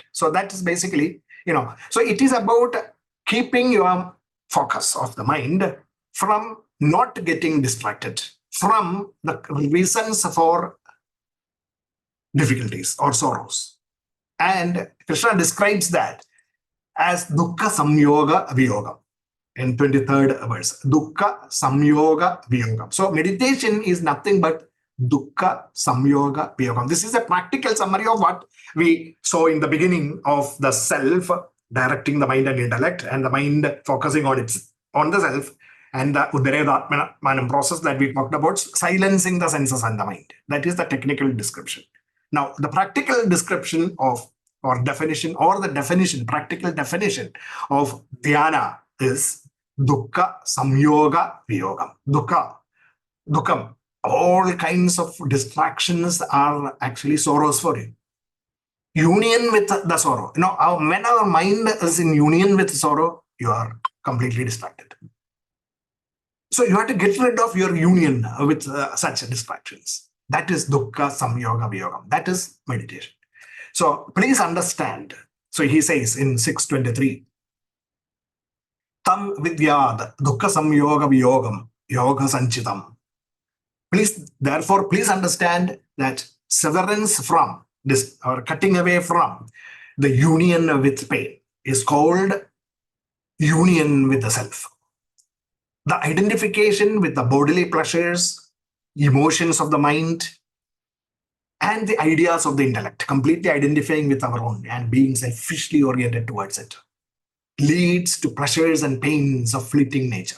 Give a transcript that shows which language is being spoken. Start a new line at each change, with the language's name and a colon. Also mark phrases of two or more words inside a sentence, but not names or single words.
English: So that is basically, so it is about keeping your focus of the mind from not getting distracted from the reasons for difficulties or sorrows. And Krishna describes that as
Sanskrit: दुःख संयोग वियोगम्
English: in 23rd verse.
Sanskrit: दुःख संयोग वियोगम्.
English: So meditation is nothing but
Sanskrit: दुःख संयोग वियोगम्.
English: This is a practical summary of what we saw in the beginning of the self directing the mind and intellect, and the mind focusing on the self, and the Udaredatmanam process that we talked about, silencing the senses and the mind. That is the technical description. Now, the practical description of, or definition, or the definition, practical definition of dhyana is
Sanskrit: दुःख संयोग वियोगम्.
English: Dukkam. All kinds of distractions are actually sorrows for you. Union with the sorrow. When our mind is in union with sorrow, you are completely distracted. So you have to get rid of your union with such distractions. That is
Sanskrit: दुःख संयोग वियोगम्.
English: That is meditation. So please understand. So he says in 6:23,
Sanskrit: तं विद्याद् दुःख संयोग वियोगम् योग सञ्चितम्.
English: Please understand that severance from this, or cutting away from the union with pain, is called union with the self. the identification with the bodily pleasures, emotions of the mind, and the ideas of the intellect, completely identifying with our own and being selfishly oriented towards it, leads to pleasures and pains of fleeting nature.